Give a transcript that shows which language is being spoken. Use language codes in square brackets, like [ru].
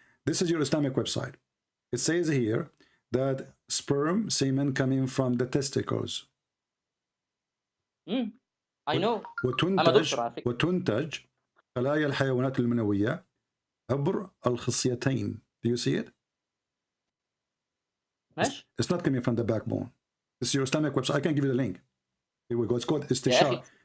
[en] This is your Islamic website. It says here that sperm semen coming from the testicles. I know. [ar] وتنتج خلايا الحيوانات المنوية عبر الخصيتين. [en] Do you see it? It's not coming from the backbone. This is your Islamic website. I can give you the link. Here we go. It's called استشاري.